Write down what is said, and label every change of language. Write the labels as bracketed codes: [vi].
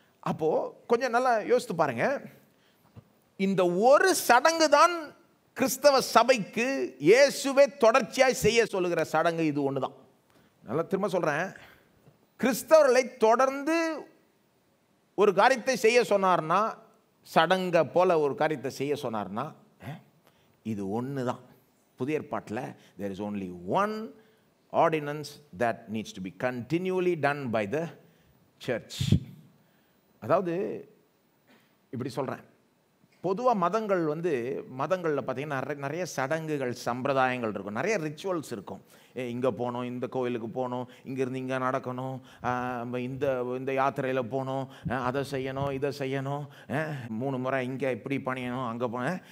[ta] அப்போது கொஞ்சம் நல்லா யோசித்து பாருங்கள், இந்த ஒரு சடங்கு தான் கிறிஸ்தவ சபைக்கு இயேசுவே தொடர்ச்சியாக செய்ய சொல்லுகிற சடங்கு இது ஒன்று தான். நல்லா திரும்ப சொல்கிறேன், கிறிஸ்தவர்களை தொடர்ந்து ஒரு காரியத்தை செய்ய சொன்னார்னா, சடங்கை போல ஒரு காரியத்தை செய்ய சொன்னார்னா இது ஒன்று தான். புதிய ஏற்பாட்டில் [en] there is only one ordinance that needs to be continually done by the church. [ta] அதாவது இப்படி சொல்கிறேன், பொதுவாக மதங்களில் பார்த்திங்கன்னா நிறைய சடங்குகள், சம்பிரதாயங்கள் இருக்கும், நிறைய ரிச்சுவல்ஸ் இருக்கும். இங்கே போகணும், இந்த கோயிலுக்கு போகணும், இங்கேருந்து இங்கே நடக்கணும், இந்த யாத்திரையில் போகணும், அதை செய்யணும், இதை செய்யணும், 3 முறை இங்கே இப்படி பண்ணியணும், அங்கே போனேன்.